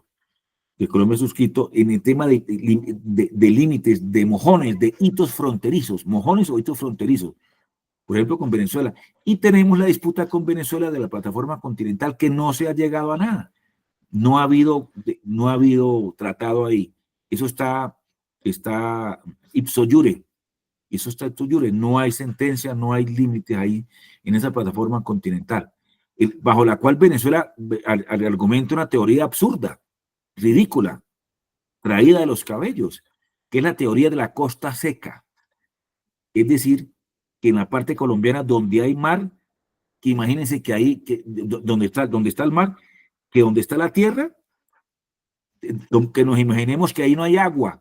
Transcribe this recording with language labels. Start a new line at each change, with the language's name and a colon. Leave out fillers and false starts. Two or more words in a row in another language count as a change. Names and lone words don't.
Spanish: En el tema de límites, de mojones, de hitos fronterizos, mojones o hitos fronterizos, por ejemplo, con Venezuela. Y tenemos la disputa con Venezuela de la plataforma continental, que no se ha llegado a nada. No ha habido tratado ahí. Eso está
Latin: ipso iure.
Spanish: Eso está
Latin: ipso iure.
Spanish: No hay sentencia, no hay límites ahí en esa plataforma continental, bajo la cual Venezuela argumenta una teoría absurda, ridícula, traída de los cabellos, que es la teoría de la costa seca. Es decir, que en la parte colombiana donde hay mar, que imagínense que ahí, donde está el mar, que donde está la tierra, que nos imaginemos que ahí no hay agua.